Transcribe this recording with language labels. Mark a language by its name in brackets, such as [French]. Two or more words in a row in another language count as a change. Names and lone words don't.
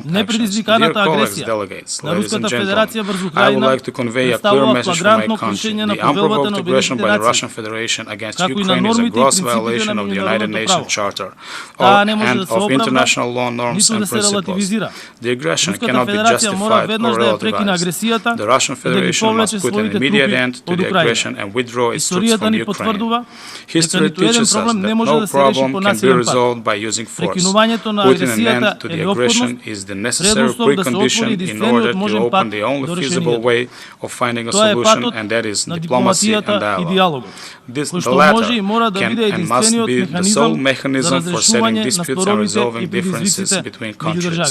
[Macedonian] Непредизвиканата агресија на Руската Федерација врз Украина представува флагрантно кршење на повелбата на Обединетите нации, како и на нормите и принципите на меѓународното право. Таа не може да се оправда, ниту да се релативизира. Руската Федерација мора веднаш да ја прекине агресијата и да ги повлече своите трупи од Украина. Историјата ни потврдува [English] History teaches us that no problem can be resolved by using force. Putting an end to the aggression is the necessary precondition in order to open the only feasible way of finding a solution, and that is diplomacy and dialogue. The latter can and must be the sole mechanism for settling disputes and resolving differences between countries.